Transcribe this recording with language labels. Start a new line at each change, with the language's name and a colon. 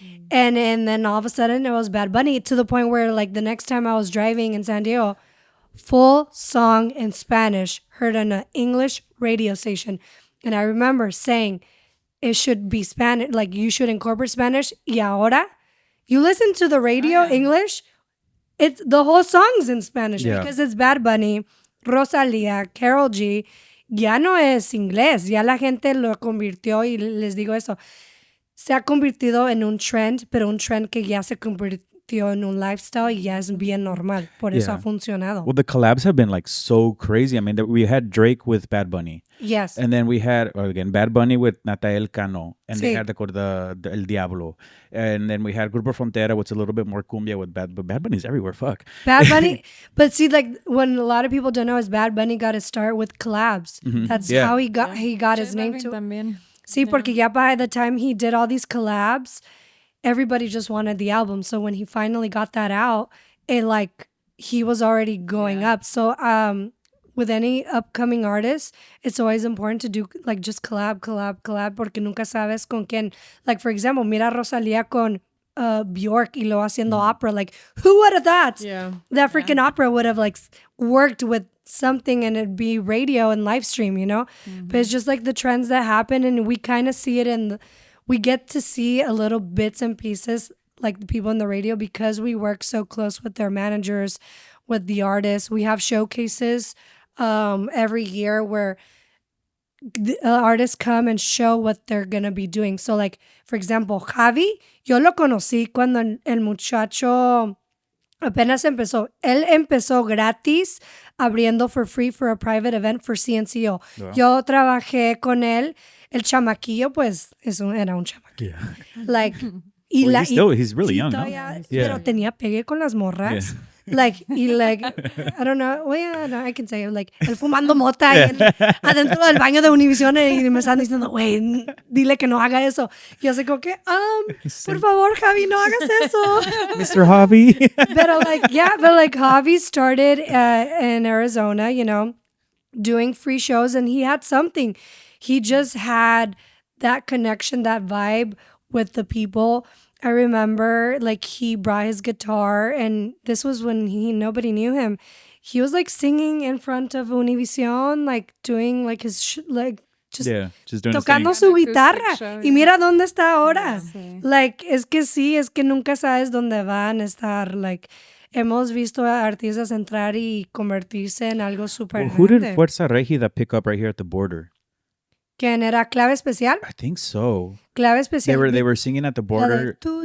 English: And then all of a sudden it was Bad Bunny, to the point where like the next time I was driving in San Diego, full song in Spanish, heard on an English radio station. And I remember saying, it should be Spanish. Like, you should incorporate Spanish.
Spanish: Y ahora,
English: you listen to the radio English, it's the whole song's in Spanish because it's Bad Bunny, Rosalía, Karol G.
Spanish: Ya no es inglés. Ya la gente lo convirtió, y les digo eso, se ha convertido en un trend, pero un trend que ya se convirtió en un lifestyle y ya es bien normal. Por eso ha funcionado.
English: Well, the collabs have been like so crazy. I mean, we had Drake with Bad Bunny. Yes. And then we had, again, Bad Bunny with Natael Cano. And they had the El Diablo. And then we had Grupo Frontera, which is a little bit more cumbia with Bad Bunny's everywhere. Fuck. Bad Bunny. But see, like, when a lot of people don't know is Bad Bunny got to start with collabs. That's how he got his name to.
Spanish: También. Sí, porque ya
English: by the time he did all these collabs, everybody just wanted the album. So when he finally got that out, it like he was already going up. So with any upcoming artist, it's always important to do like just collab,
Spanish: porque nunca sabes con quién.
English: Like, for example,
Spanish: mira Rosalía con Bjork y lo haciendo opera.
English: Like, who would have thought that freaking opera would have like worked with something and it'd be radio and live stream, you know? But it's just like the trends that happen, and we kind of see it we get to see a little bits and pieces like the people in the radio because we work so close with their managers, with the artists. We have showcases every year where the artists come and show what they're gonna be doing. So like, for example,
Spanish: Javi, yo lo conocí cuando el muchacho apenas empezó. Él empezó gratis abriendo
English: for free for a private event for
Spanish: CNCO. Wow. Yo trabajé con él. El chamaquillo, pues, era un chamaquillo.
English: Like, he's really young, ¿no?
Spanish: Pero tenía pegue con las morras.
English: Yeah. Like, I don't know. Well, yeah, no, I can say, like,
Spanish: él fumando mota ahí adentro del baño de Univision y me están diciendo, güey, dile que no haga eso. Y yo sé como que, por favor, Javi, no hagas eso.
English: Mr. Javi. but like, Javi started in Arizona, you know, doing free shows, and he had something. He just had that connection, that vibe with the people. I remember, like, he brought his guitar, and this was when nobody knew him. He was like singing in front of Univision, like doing like his just doing
Spanish: tocando su guitarra. Y mira dónde está ahora. Sí. Like, es que nunca sabes dónde van a estar. Like, hemos visto a artistas entrar y convertirse en algo súper
English: Who did Fuerza Regida pick up right here at the border?
Spanish: ¿Quién era? ¿Clave Especial?
English: I think so. Clave Especial. They were singing at the border.